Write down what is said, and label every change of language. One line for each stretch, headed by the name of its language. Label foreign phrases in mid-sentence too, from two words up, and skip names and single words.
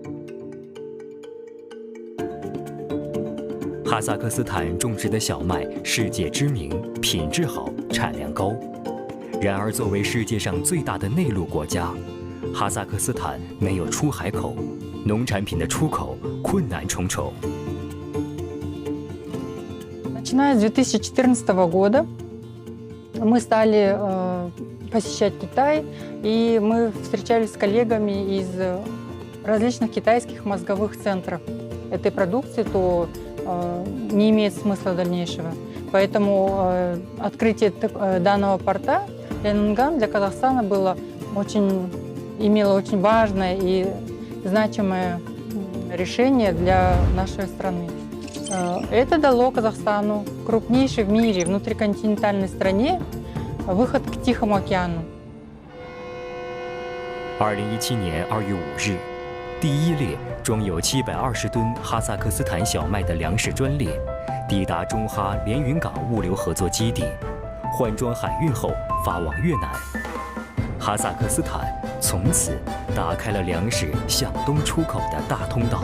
Chinese: 哈萨克斯坦种植的小麦世界知名，品质好，产量高。然而，作为世界上最大的内陆国家，哈萨克斯坦没有出海口。农产品的出口困难重重。
Russian: Начиная с 2014 года мы стали посещать Китай, и мы встречались с коллегами из различных китайских мозговых центров. Этой продукции то не имеет смысла дальнейшего. Поэтому открытие данного порта Ленонган для Казахстана имело очень важное и значимое решение для нашей страны. Это дало Казахстану, крупнейшей в мире внутриконтинентальной стране, выход к Тихому океану.
Chinese: 2017 年2月5日，第一列装有720吨哈萨克斯坦小麦的粮食专列抵达中哈连云港物流合作基地，换装海运后发往越南。哈萨克斯坦从此打开了粮食向东出口的大通道。